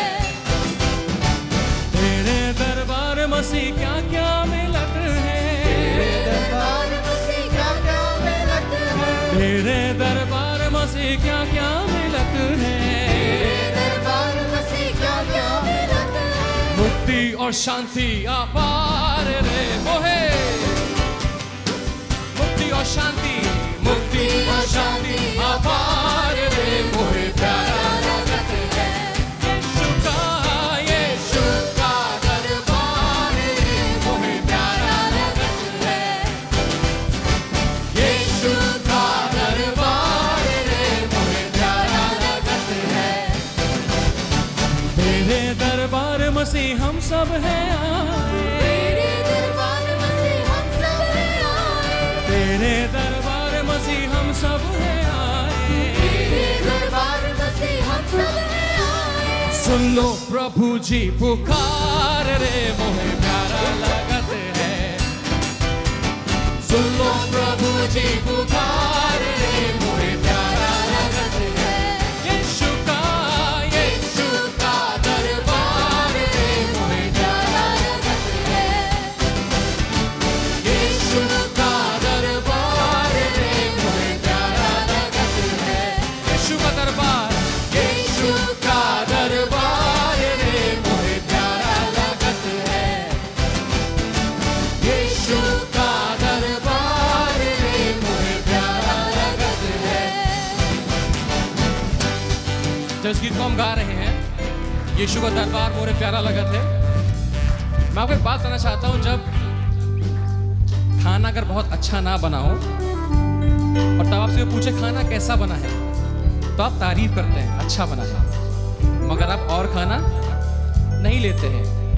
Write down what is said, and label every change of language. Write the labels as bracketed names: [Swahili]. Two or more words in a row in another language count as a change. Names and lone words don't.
[Hindi] तेरे दरबार मसीह क्या क्या मिलत है, तेरे दरबार मसीह क्या क्या मिलत है, दरबार मसीह क्या क्या मिलत है, मुक्ति और शांति अपार रे मोहे, मुक्ति और शांति, मुक्ति और शांति अपार रे मोहे प्यारा लगत है। यीशु का दरबार रे मोहे प्यारा लगत है, यीशु का दरबार रे मोहे प्यारा लगत है। तेरे दरबार मसीह हम सब हैं आए, तेरे दरबार मसीह हम सब हैं आए, तेरे दरबार मसीह हम सब हैं आए, तेरे दरबार मसीह हम सब हैं आए, सुन लो प्रभु जी पुकार रे मोहे प्यारा लगत है, सुन लो प्रभु जी पुकार रे मोहे प्यारा लगत है। यीशु का दरबार रे मोहे प्यारा लगत है, यीशु का दरबार रे मोहे प्यारा लगत है। यीशु का दरबार, यीशु का दरबार रे मोहे प्यारा लगत है, यीशु का दरबार रे मोहे प्यारा लगत है। जब इस गीत को हम गा रहे हैं, यीशु का दरबार मोरे प्यारा लगत है, मैं आपको एक बात करना चाहता हूँ। जब खाना अगर बहुत अच्छा ना बना हो और तब आपसे पूछे खाना कैसा बना है, तो आप तारीफ करते हैं अच्छा बना है, मगर आप और खाना नहीं लेते हैं।